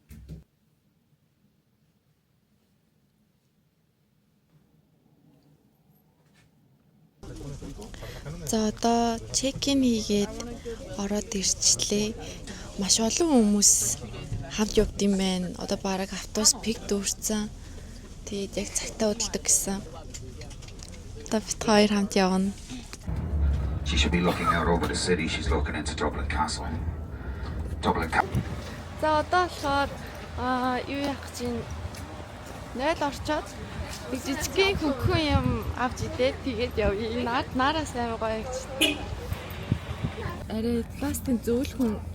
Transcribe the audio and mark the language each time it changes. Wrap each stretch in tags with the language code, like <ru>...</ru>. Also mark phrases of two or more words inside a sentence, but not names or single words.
<mn>За одоо чек-ин хийгээд ороод ирчлээ. Маш олон хүмүүс хамт явд юм байна. Одоо бараг автобус пик дүүрсэн. Тэгээд яг цагтаа удалдаг гэсэн. Одоо бид хоёр хамт явна.</mn> <en>She should be looking out over the city. She's looking into Dublin Castle.</en> <mn>За одоо болохоор юу яах чинь 0 орчоод жижигхэн хөнгөн юм авч идээд тэгээд явъя. Нараас амар гоё гэж. Арай пластик зөөлхөн.</mn>